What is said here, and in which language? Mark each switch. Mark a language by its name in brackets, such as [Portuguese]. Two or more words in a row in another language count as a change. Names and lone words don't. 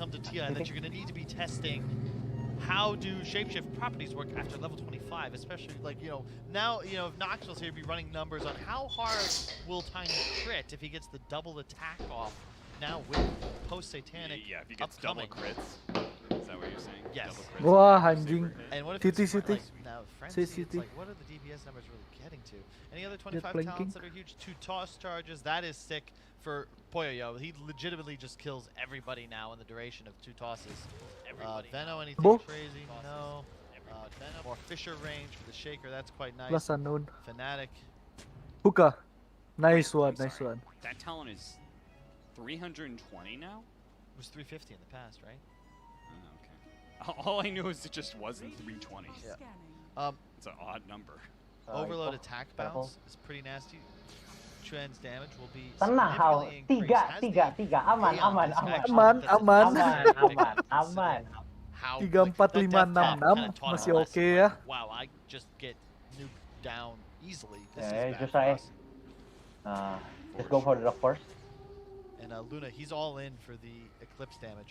[English] come to TI that you're going to need to be testing how do shapeshift properties work after level 25, especially, like, you know, now, you know, if Knoxville's here, be running numbers on how hard will Tiny crit if he gets the double attack off now with post-satanic Yeah, if he gets double upcoming. crits. Is that what you're saying? Yes. Double crits. [Indonesian] Wah, anjing. [English] And what if City, it's city. like, now Frenzy, Say it's city. like, what are the DPS numbers really getting to? Any other 25 planking. talents that are huge? 2 toss charges, that is sick for Poyoyo. He legitimately just kills everybody now in the duration of 2 tosses. Veno, anything Bo. crazy? No. More Fisher range for the Shaker, that's quite nice. Plus unknown. Fnatic. Hookah. Nice Wait, one, I'm nice sorry. one. That talent is 320 now? It was 350 in the past, right? Oh, okay. All I knew is it just wasn't 320. Yeah. Scanning. It's an odd number. Overload oh, attack careful. bounce is pretty nasty. Trans damage will be [Indonesian] Tenang, Hao. [English] significantly increased. Has the [Indonesian] Tiga. Aman. [English] Aeon dispatch [Indonesian] Aman, [English] that's a [Indonesian] aman. [English] significant [Indonesian] Aman. [English] How 3, quick 4, that 5, death 6, cap 6, kinda taught us [Indonesian] masih [English] a lesson, [Indonesian] oke [English] like, [Indonesian] ya. [English] Wow, I just get nuked down easily. This Yeah, is bad just for try. us. Just go for the rock first. And Luna, he's all in for the eclipse damage.